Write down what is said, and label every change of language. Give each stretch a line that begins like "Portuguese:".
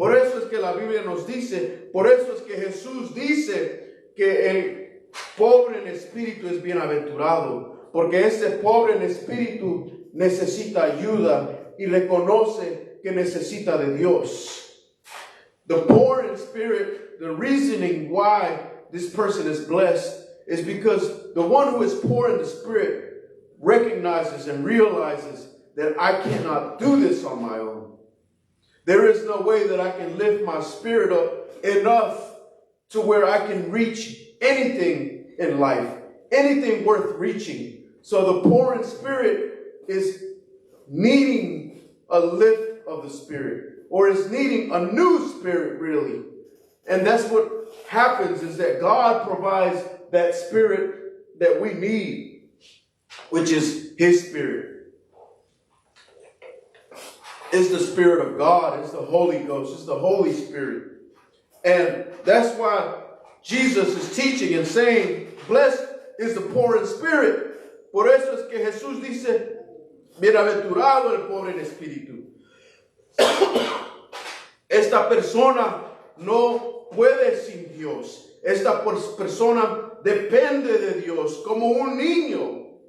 Spanish: Por eso es que la Biblia nos dice, por eso es que Jesús dice que el pobre en espíritu es bienaventurado, porque ese pobre en espíritu necesita ayuda y reconoce que necesita de Dios.
English: The poor in spirit, the reasoning why this person is blessed is because the one who is poor in the spirit recognizes and realizes that I cannot do this on my own. There is no way that I can lift my spirit up enough to where I can reach anything in life, anything worth reaching. So the poor in spirit is needing a lift of the spirit, or is needing a new spirit, really. And that's what happens, is that God provides that spirit that we need, which is His Spirit. It's the Spirit of God. It's the Holy Ghost. It's the Holy Spirit. And that's why Jesus is teaching and saying, blessed is the poor in spirit.
Spanish: Por eso es que Jesús dice, bienaventurado el pobre en espíritu. Esta persona no puede sin Dios. Esta persona depende de Dios como un niño.